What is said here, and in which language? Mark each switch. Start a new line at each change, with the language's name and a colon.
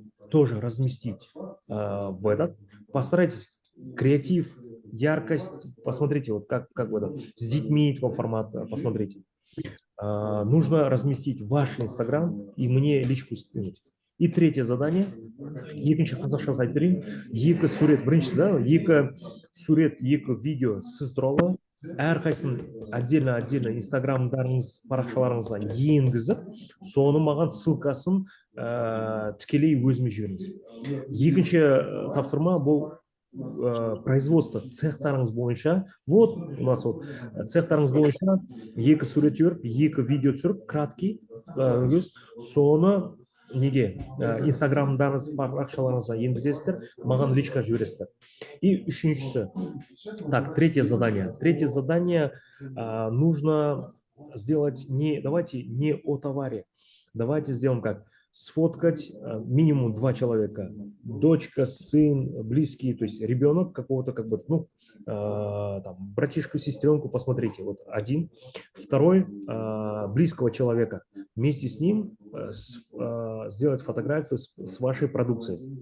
Russian: Тоже разместить в этот. Постарайтесь креатив, яркость, посмотрите, вот как в этот, с детьми такой формат, посмотрите. Нужно разместить ваш Инстаграм и мне личку скинуть. И третье задание.
Kazakh: Екінші қазақша айтып берейін. 2 сурет, біріншісі, да, 2 сурет, 2 видео сіз туралы әрқайсысын отдельно Инстаграмдарыңыз, парақшаларыңызға енгізіп, соны маған ссылкасын тікелей өзіме жіберіңіз. Екінші тапсырма бұл производство цехтарыңыз бойынша.
Russian: Вот у нас вот
Kazakh: цехтарыңыз бойынша 2 сурет жіберіп, 2 видео түсіріп, краткий, соны неге Инстаграмдарыңыз, парақшаларыңызға енгізесіздер, маған личка жібересіздер.
Russian: И үшіншісі, так, третье задание нужно сделать давайте не о товаре, давайте сделаем как, сфоткать минимум 2 человека, дочка, сын, близкий, то есть ребенок какого-то, как бы, ну, там, братишку, сестренку, посмотрите, вот один, второй близкого человека, вместе с ним сделать фотографию с вашей продукцией.